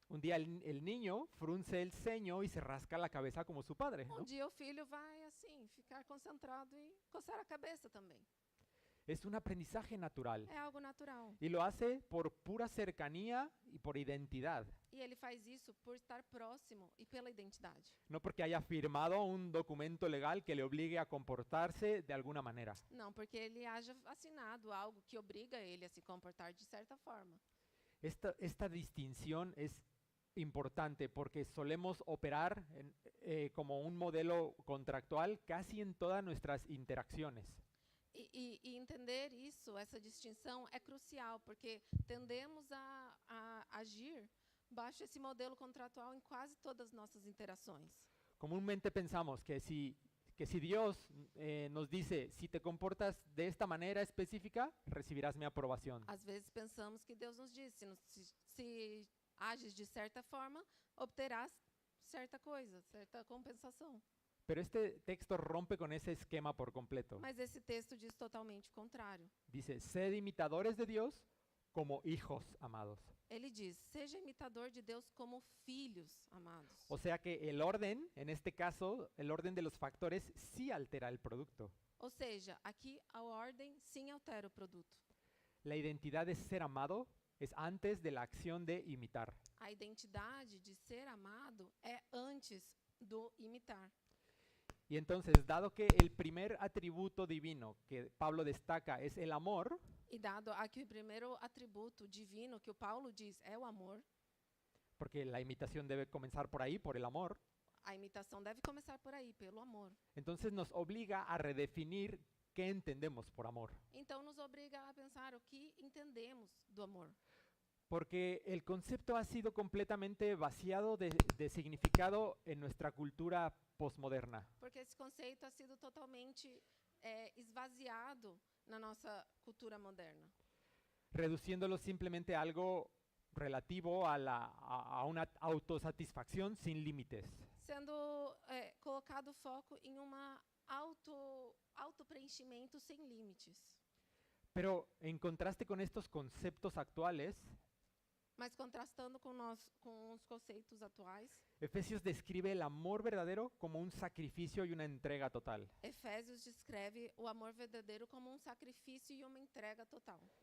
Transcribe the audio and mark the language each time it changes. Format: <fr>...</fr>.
<es>un día el niño frunce el ceño y se rasca la cabeza como su padre, ¿no?</es> <pt>dia o filho vai assim, ficar concentrado e coçar a cabeça também.</pt> <es>Es un aprendizaje natural</es> <pt>É algo natural.</pt> <es>y lo hace por pura cercanía y por identidad,</es> <pt>E ele faz isso por estar próximo e pela identidade.</pt> <es>no porque haya firmado un documento legal que le obligue a comportarse de alguna manera.</es> <pt>Não porque ele haja assinado algo que obriga ele a se comportar de certa forma.</pt> <es>Esta distinción es importante porque solemos operar como un modelo contractual casi en todas nuestras interacciones.</es> <pt>E entender isso, essa distinção, é crucial, porque tendemos a agir baixo esse modelo contratual em quase todas as nossas interações.</pt> <es>Comúnmente pensamos que si Dios nos dice, si te comportas de esta manera específica, recibirás mi aprobación.</es> <pt>Às vezes pensamos que Deus nos diz, se ages de certa forma, obterás certa coisa, certa compensação.</pt> <es>Pero este texto rompe con ese esquema por completo.</es> <pt>Mas esse texto diz totalmente o contrário.</pt> <es>Dice, sed imitadores de Dios como hijos amados.</es> <pt>Ele diz, seja imitador de Deus como filhos amados.</pt> <es>O sea que el orden, en este caso, el orden de los factores sí altera el producto.</es> <pt>Ou seja, aqui a ordem sim altera o produto.</pt> <es>La identidad de ser amado es antes de la acción de imitar.</es> <pt>A identidade de ser amado é antes do imitar.</pt> <es>Y entonces, dado que el primer atributo divino que Pablo destaca es el amor,</es> <pt>E dado aqui o primeiro atributo divino que o Paulo diz é o amor,</pt> <es>porque la imitación debe comenzar por ahí, por el amor,</es> <pt>a imitação deve começar por aí, pelo amor.</pt> <es>entonces nos obliga a redefinir qué entendemos por amor.</es> <pt>Então nos obriga a pensar o que entendemos do amor.</pt> <es>Porque el concepto ha sido completamente vaciado de significado en nuestra cultura postmoderna.</es> <pt>Porque esse conceito</pt> <es>ha sido</es> <pt>totalmente esvaziado na nossa cultura moderna,</pt> <es>Reduciéndolo simplemente a algo relativo a una autosatisfacción sin límites.</es> <pt>sendo colocado foco em uma auto-preenchimento sem limites.</pt> <es>Pero en contraste con estos conceptos actuales,</es> <pt>Mas contrastando com os conceitos atuais,</pt> <es>Efesios describe el amor verdadero como un sacrificio y una entrega total.</es> <pt>Efésios descreve o amor verdadeiro como um sacrifício e uma entrega total.</pt>